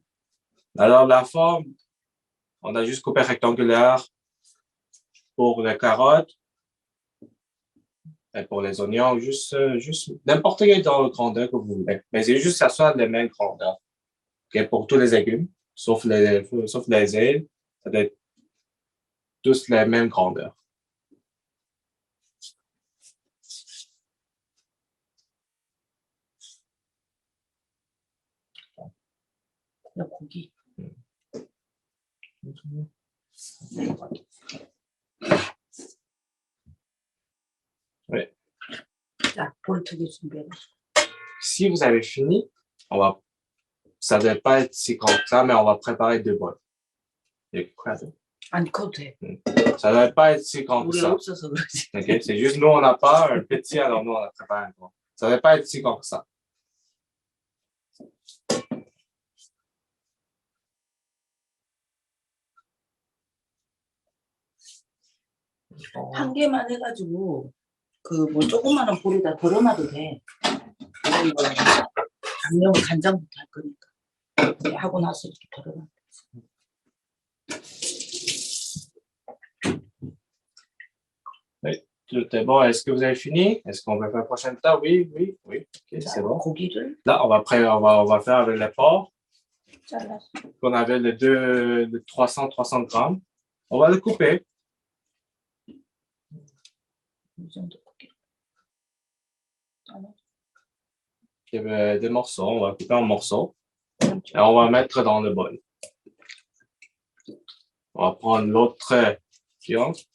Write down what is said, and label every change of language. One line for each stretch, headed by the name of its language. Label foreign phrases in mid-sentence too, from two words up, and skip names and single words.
French: Alors, la forme, on a juste coupé rectangulaire pour les carottes. Et pour les oignons, juste n'importe quelle grandeur que vous voulez. Mais c'est juste que ça soit les mêmes grandeurs. Okay? Pour tous les légumes, sauf les ailes, ça doit être tous les mêmes grandeurs.
Korean: 야, 고기.
French: Oui.
Korean: 자, 볼 2개 준비해.
French: Si vous avez fini, ça ne doit pas être si grand que ça, mais on va préparer 2 bols.
Korean: 아니, 커도 돼.
French: Ça ne doit pas être si grand que
Korean: 우리가
French: ça.
Korean: 없어서 그러지.
French: Okay? C'est juste nous, on n'a pas un petit, alors nous, on a préparé un grand. Ça ne doit pas être si grand que ça.
Korean: 한 개만 해가지고 그 뭐 조그마한 볼에다 덜어놔도 돼. 양념은 간장부터 할 거니까. 하고 나서 이렇게 덜어놔.
French: Tout est bon. Est-ce que vous avez fini? Est-ce qu'on va faire la prochaine étape? Oui. OK, c'est bon.
Korean: 고기를
French: Là, on va faire avec le porc.
Korean: 잘라서.
French: On avait de 300 grammes. On va le couper.
Korean: 이 정도 고기. 잘라.
French: Il y avait des morceaux. On va couper en morceaux. Et on va mettre dans le bol. On va prendre l'autre viande.